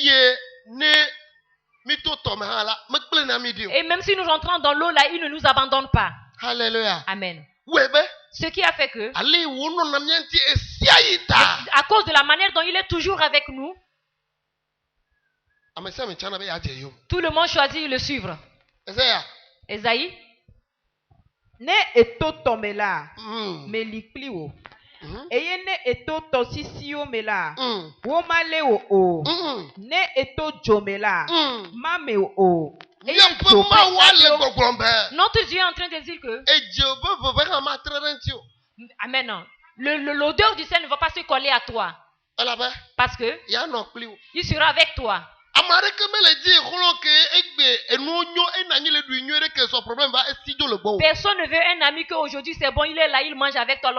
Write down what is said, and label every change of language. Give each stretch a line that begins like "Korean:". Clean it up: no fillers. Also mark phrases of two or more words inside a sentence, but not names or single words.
French: Et même si nous rentrons dans l'eau là, il ne nous abandonne pas. Alléluia. Amen. Ce qui a fait que, à cause de la manière dont il est toujours avec nous, tout le monde choisit de le suivre. Esaïe.
Ewe: Ne eto tomela, me liklio. eye ne eto tosisio mela woma le o ne eto jomela mame o.
French: Notre Dieu est en train de dire que amen. L'odeur du sel ne va pas se coller à toi. Parce que il sera avec toi. Personne ne veut un ami qu'aujourd'hui c'est bon, il est là, il mange avec toi.